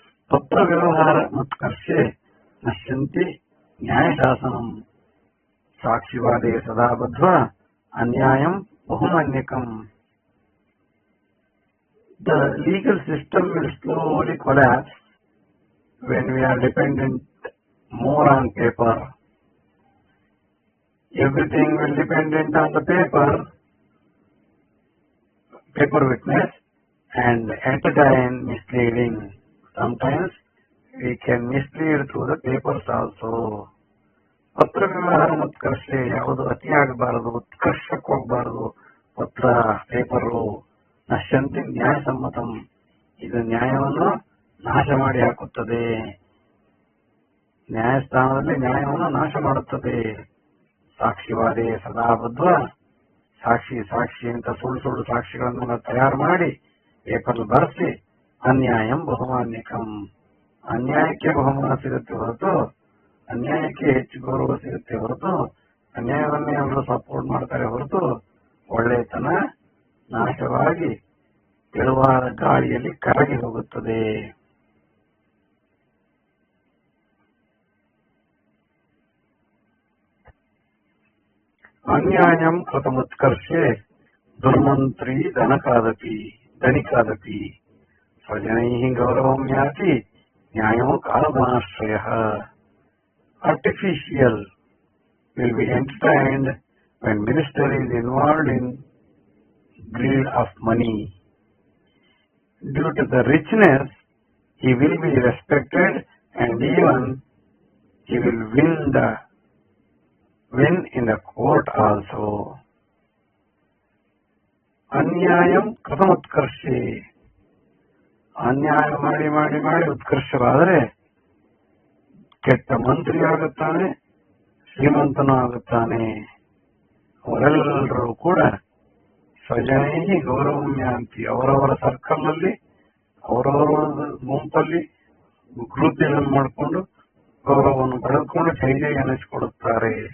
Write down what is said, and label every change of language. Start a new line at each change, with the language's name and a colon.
Sanskrit: ಪತ್ರ ವ್ಯವಹಾರ ಮುತ್ಕರ್ಷೆ ನಶ್ಯಂತಿ ನ್ಯಾಯಶಾಸನಂ. ಸಾಕ್ಷಿವಾದೇ ಸದಾ ಬದ್ಧ್ವಾ ಅನ್ಯಾಯಂ ಬಹುಮನ್ಯಕಂ.
English: The legal system will slowly collapse when we are dependent more on paper. Everything will dependent on the paper witness, and at a time misleading. Sometimes we can mislead through the papers also.
Sanskrit: ಪತ್ರ ವ್ಯವಹಾರ ಉತ್ಕರ್ಷೆ,
Kannada: ಯಾವುದು ಅತಿಯಾಗಬಾರದು, ಉತ್ಕರ್ಷಕ್ಕೆ ಹೋಗಬಾರದು. ಪತ್ರ, paper
Sanskrit: ನಶ್ಯಂತಿ ನ್ಯಾಯಸಮ್ಮತಂ,
Kannada: ಇದು ನ್ಯಾಯವನ್ನು ನಾಶ ಮಾಡಿ ಹಾಕುತ್ತದೆ. ನ್ಯಾಯಸ್ಥಾನದಲ್ಲಿ ನ್ಯಾಯವನ್ನು ನಾಶ ಮಾಡುತ್ತದೆ.
Sanskrit: ಸಾಕ್ಷಿವಾದೇ ಸದಾ ಬದ್ಧ,
Kannada: ಸಾಕ್ಷಿ ಅಂತ ಸುಳ್ಳು ಸಾಕ್ಷಿಗಳನ್ನು ತಯಾರು ಮಾಡಿ ಪೇಪರ್ ಬರೆಸಿ
Sanskrit: ಅನ್ಯಾಯಂ ಬಹುಮಾನ್ಯಕಂ,
Kannada: ಅನ್ಯಾಯಕ್ಕೆ ಬಹುಮಾನ ಸಿಗುತ್ತೆ ಹೊರತು, ಅನ್ಯಾಯಕ್ಕೆ ಹೆಚ್ಚು ಗೌರವ ಸಿಗುತ್ತೆ ಹೊರತು, ಅನ್ಯಾಯವನ್ನೇ ಅವರು ಸಪೋರ್ಟ್ ಮಾಡ್ತಾರೆ ಹೊರತು ಒಳ್ಳೆತನ ನಾಶವಾಗಿ ತೆಳುವಾದ ಗಾಳಿಯಲ್ಲಿ ಕರಗಿ ಹೋಗುತ್ತದೆ.
Sanskrit: ಅನ್ಯಾಯಂ ಕೃತಮುತ್ಕರ್ಷೆ ದುರ್ಮಂತ್ರಿ ಧನಿಕಾದಪಿ ಸ್ವಜನೈಃ ಗೌರವಂ ಯಾತಿ ನ್ಯಾಯೋ ಕಾಲಧನಾಶ್ರಯಃ.
English: Artificial will be entertained when minister is involved in greed of money. Due to the richness, he will be respected and even he will win in the court also.
Sanskrit: ಅನ್ಯಾಯಂ ಕೃತಮುತ್ಕರ್ಷೆ,
Kannada: ಅನ್ಯಾಯ ಮಾಡಿ ಮಾಡಿ ಮಾಡಿ ಉತ್ಕರ್ಷವಾದರೆ ಕೆಟ್ಟ ಮಂತ್ರಿ ಆಗುತ್ತಾನೆ, ಶ್ರೀಮಂತನೂ ಆಗುತ್ತಾನೆ. ಅವರೆಲ್ಲರೂ ಕೂಡ
Sanskrit: ಸ್ವಜನೈ ಗೌರವಮ್ಯಾಂತಿ,
Kannada: ಅವರವರ ಸರ್ಕಲ್ ನಲ್ಲಿ ಅವರವರ ಗುಂಪಲ್ಲಿ ಗ್ರೂಪ್ಗಳನ್ನು ಮಾಡಿಕೊಂಡು ಗೌರವವನ್ನು ಪಡೆದುಕೊಂಡು ಕೈಗೆ ಅನಿಸಿಕೊಡುತ್ತಾರೆ.